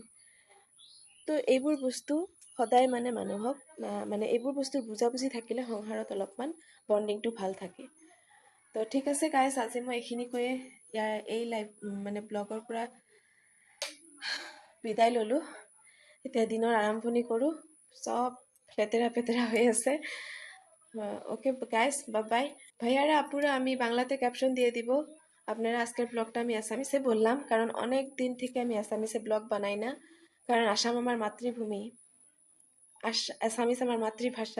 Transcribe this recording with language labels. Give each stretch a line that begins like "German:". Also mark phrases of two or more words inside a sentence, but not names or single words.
Assamese: তো এইবোৰ বস্তু সদায় মানে মানুহক এইবোৰ বস্তুৰ বুজাবুজি থাকিলে সংসাৰত অলপমান বণ্ডিংটো ভাল থাকে। তো ঠিক আছে গাইজ, আজি মই এইখিনি কৈয়ে এই ব্লগৰ পৰা বিদায় ল'লোঁ। এতিয়া দিনৰ আৰম্ভণি কৰোঁ,
Bangla: সব লেতেরা পেতেরা হয়ে আছে।
English: okay guys, bye.
Bangla: ভাইয়ারা আপুরা, আমি বাংলাতে ক্যাপশন দিয়ে দিব। আপনারা আজকের ব্লগটা আমি আসামিসে বললাম, কারণ অনেক দিন থেকে আমি আসামিসে ব্লগ বানাই না, কারণ আসাম আমার মাতৃভূমি, আসামিস আমার মাতৃভাষা।